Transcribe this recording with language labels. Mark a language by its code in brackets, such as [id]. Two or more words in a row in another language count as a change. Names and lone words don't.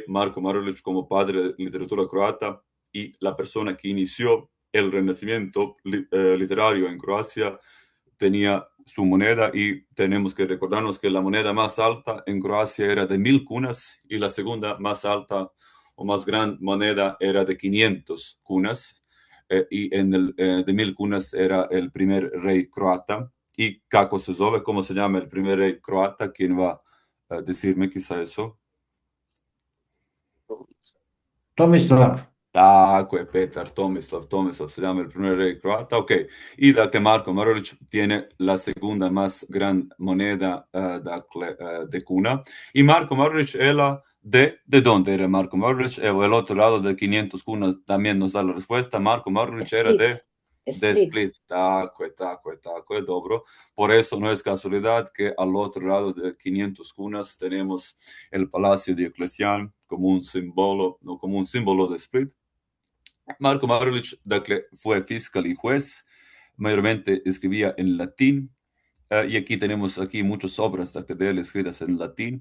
[es] Marko Marulić, como padre de literatura croata y la persona que inició el renacimiento literario en Croacia, tenía su moneda, y tenemos que recordarnos que la moneda más alta en Croacia era de 1000 kunas y la segunda más alta o más gran moneda era de 500 kunas, y de 1000 kunas era el primer rey croata. [hr] ¿Y kako se zove? [es] ¿Cómo se llama el primer rey croata? ¿Quién va a decirme quizá eso? Tomislav. [hr] Tako je, [es] Petar Tomislav se llama el primer rey croata. Ok, y Marko Marulić tiene la segunda más gran moneda de kuna. Y Marko Marulić era ¿de dónde era Marko Marulić? El otro lado de 500 kuna también nos da la respuesta. Marko Marulić era de Split. [hr] Tako je, dobro. [es] Por eso no es casualidad que al otro lado de 500 kunas tenemos el Palacio Diocleciano como un símbolo de Split. Marko Marulić, fue fiscal y juez, mayormente escribía en latín, y aquí tenemos muchas obras de él escritas en latín.